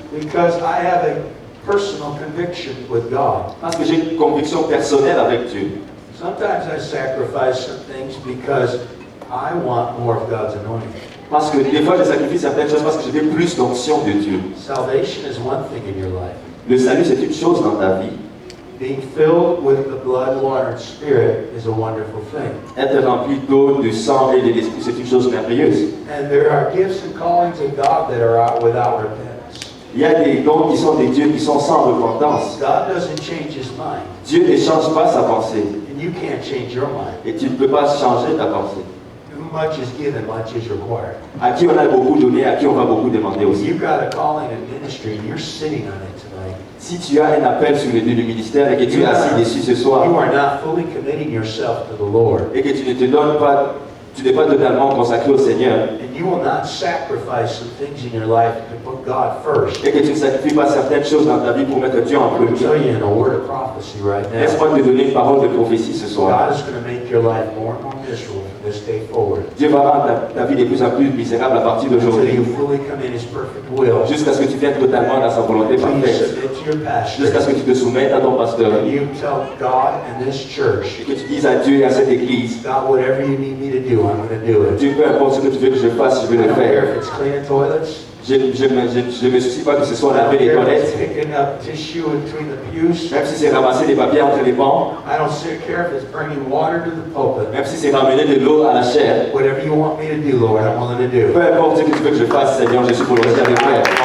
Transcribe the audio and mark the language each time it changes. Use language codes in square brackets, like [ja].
[en] because I have a personal conviction with God. [fr] parce que j'ai une conviction personnelle avec Dieu. [en] Sometimes I sacrifice some things because I want more of God's anointing. [fr] Parce que des fois, je sacrifie certaines choses parce que je veux plus d'onction de Dieu. [en] Salvation is one thing in your life. [fr] Le salut, c'est une chose dans ta vie. [en] Being filled with the blood, water, and spirit is a wonderful thing. [fr] Être rempli d'eau, de sang et de l'esprit, c'est une chose merveilleuse. [en] And there are gifts and callings of God that are out without repentance. [fr] Il y a des dons qui sont des dieux qui sont sans repentance. [en] God doesn't change his mind, [fr] Dieu ne change pas sa pensée. [en] and you can't change your mind. [fr] Et tu ne peux pas changer ta pensée. [en] Much is given, much is required. [fr] À qui on a beaucoup donné, à qui on va beaucoup demander aussi. [en] You've got a calling in ministry, and you're sitting on it tonight. [fr] Si tu as un appel sur le ministère et que tu es assis dessus ce soir [en] You are not fully committing yourself to the Lord. [fr] et que tu ne te donnes pas tu n'es pas totalement consacré au Seigneur [en] and you will not sacrifice some things in your life to put God first. [fr] et que tu ne sacrifies pas certaines choses dans ta vie pour mettre Dieu en [en] I'm going to [fr] premier, [en] tell you in a word of prophecy right now, [fr] laisse-moi te donner une parole de prophétie ce soir. [en] God is going to make your life more and more miserable from this day forward. [fr] Dieu va rendre ta vie de plus en plus misérable à partir [en] Until [fr] d'aujourd'hui, [en] you fully come in His perfect will. [fr] jusqu'à ce que tu viennes totalement dans sa volonté [en] Please [fr] parfaite, [en] submit to your pastor. [fr] jusqu'à ce que tu te soumettes à ton pasteur [en] And you tell God and this church, [fr] et que tu dises à Dieu et à cette église, [en] God, whatever you need me to do, I'm going to do it. [fr] Dieu, peu importe ce que tu veux que je fasse, je vais [en] I [fr] le [en] don't care [fr] faire. [en] if it's cleaning toilets. [fr] Je ne me soucie pas que ce soit [en] I [fr] laver [en] don't [fr] les [en] care if it's [fr] toilettes, [en] picking up tissue in between the pews. [fr] même si c'est ramasser des papiers entre les bancs, [en] I don't care if it's bringing water to the pulpit. [fr] même si c'est ramener de l'eau à la chair. [en] Whatever you want me to do, Lord, I'm willing to do. [fr] Peu importe ce que tu veux que je fasse, Seigneur, je suis volontaire de le faire.